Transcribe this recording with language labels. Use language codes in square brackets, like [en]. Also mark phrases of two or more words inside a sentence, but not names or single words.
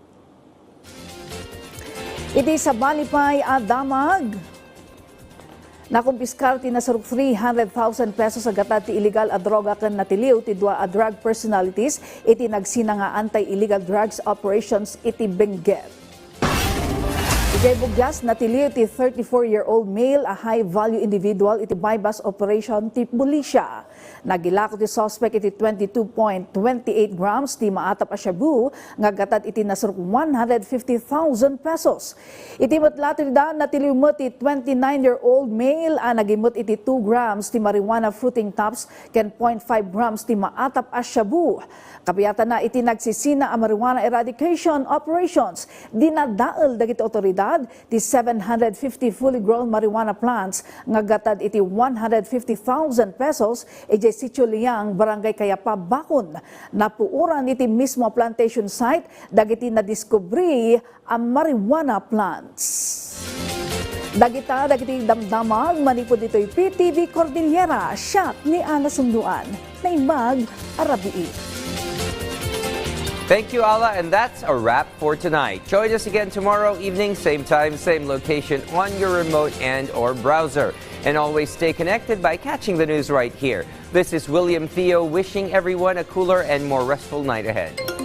[ilo] Iti sa Balipay a damag nakumpiskar ti nasaruk 300,000 pesos agatad ti illegal a droga ken natiliw ti dua a [en] drug personalities [ilo] iti nagsina nga [en] anti-illegal drugs operations [ilo] iti Benguet. Iti bugjas natiliw ti [en] 34-year-old male [ilo] a [en] high-value individual [ilo] iti [en] bypass operation [ilo] ti Bulisya. Nagilako ti suspect iti 22.28 grams ti maatap a shabu nga gatad iti nasaruk 150,000 pesos. Iti matlatil da natiliw mo ti [en] 29-year-old male [ilo] a nagimot iti 2 grams ti [en] marijuana fruiting tops [ilo] ken 0.5 grams ti maatap a shabu. Kapiyatan na iti nagsisina a [en] marijuana eradication operations. [ilo] Dinadael dagiti otoridad ti 750 [en] fully grown marijuana plants [ilo] nga gatad iti 150,000 pesos iti Sitio Liang, Barangay Kayapa, Bakon. Napuuran iti mismo [en] plantation site [ilo] dagiti nadiskubre ang [en] marijuana plants. [ilo] Dagiti damdamag manipod dito'y PTV Cordillera, shot ni Ana Sunduan, na imag arabii. [en] Thank you, Ala, and that's a wrap for tonight. Join us again tomorrow evening, same time, same location on your remote and or browser. And always stay connected by catching the news right here. This is William Theo wishing everyone a cooler and more restful night ahead.